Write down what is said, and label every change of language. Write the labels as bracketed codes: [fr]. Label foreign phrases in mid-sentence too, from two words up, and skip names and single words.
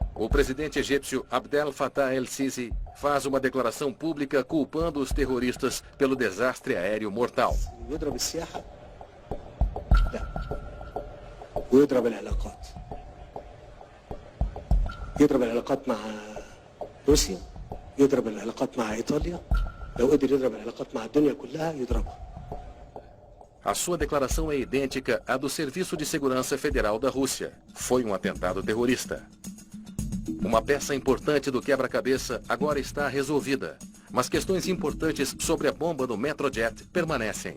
[pt] presidente egípcio Abdel Fattah el-Sisi faz uma declaração pública culpando os terroristas pelo desastre aéreo mortal. [ar] يضرب السياحة؟ لا. ويضرب العلاقات. يضرب العلاقات مع روسيا، يضرب العلاقات مع إيطاليا. لو قدر يضرب العلاقات مع الدنيا كلها يضربها. [pt] A sua declaração é idêntica à do Serviço de Segurança Federal da Rússia. Foi um atentado terrorista. Uma peça importante do quebra-cabeça agora está resolvida, mas questões importantes sobre a bomba do Metrojet permanecem.